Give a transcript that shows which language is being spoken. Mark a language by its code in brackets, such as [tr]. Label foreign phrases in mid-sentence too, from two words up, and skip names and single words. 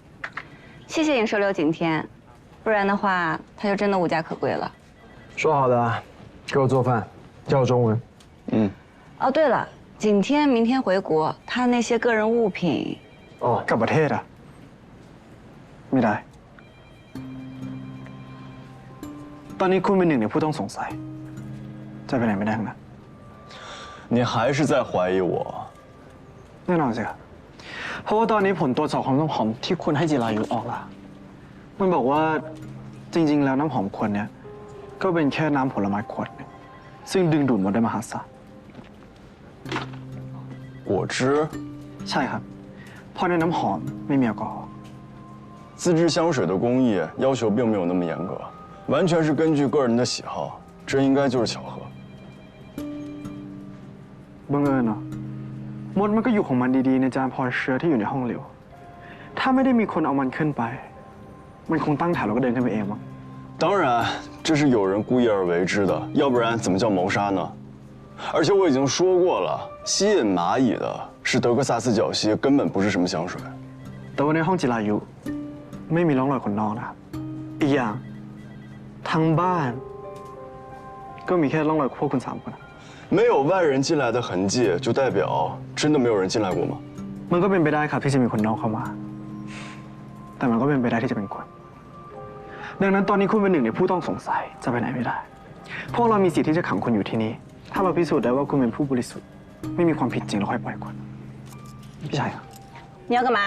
[zh] 谢谢你收留景天，不然的话他就真的无家可归了。说好的，给我做饭，教我中文。哦，对了，景天明天回国，他那些个人物品。哦， [th] กลับประเทศอ่ะไม่ได้ตอนนี้คุณเป็น1 ในผู้ต้องสงสัยจะไปไหนไม่ได้ทั้งนั้น [zh] 你还是在怀疑我 [th] แน่นอนสิครับเพราะว่าตอนนี้ผลตรวจสอบของน้ำหอมที่คุณให้จิรายุออกแล้วมันบอกว่าจริงๆแล้วน้ำหอมขวดเนี้ยก็เป็นแค่น้ำผลไม้ขวดนึงซึ่งดึงดูดมดได้มหาศาล [zh] 果汁， [th] ใช่ครับเพราะในน้ำหอมไม่มีแอลกอฮอล์ [zh] 自制香水的工艺要求并没有那么严格，完全是根据个人的喜好，这应该就是巧合。 [th] บังเอิญเนาะมดมันก็อยู่ของมันดีๆในจานพรเชื้อที่อยู่ในห้องเหลวถ้าไม่ได้มีคนเอามันขึ้นไปมันคงตั้งแถวแล้วก็เดินขึ้นไปเองมั้ง [zh] 当然，这是有人故意而为之的，要不然怎么叫谋杀呢？而且我已经说过了，吸引蚂蚁的是德克萨斯角蜥，根本不是什么香水。 [th] แต่ว่าในห้องจิรายุไม่มีร่องรอยคนนอกนะครับอีกอย่างทั้งบ้านก็มีแค่ร่องรอยพวกคุณ3 คน [zh] 没有外人进来的痕迹，就代表真的没有人进来过吗？ [th] มันก็เป็นไปได้ครับที่จะมีคนนอกเข้ามาแต่มันก็เป็นไปได้ที่จะเป็นคนดังนั้นตอนนี้คุณเป็นหนึ่งในผู้ต้องสงสัยจะไปไหนไม่ได้พวกเรามีสิทธิ์ที่จะขังคุณอยู่ที่นี่ถ้าเราพิสูจน์ได้ว่าคุณเป็นผู้บริสุทธิ์ไม่มีความผิดจริงเราค่อยปล่อยคุณพี่ชายครับ [zh] 你要干嘛？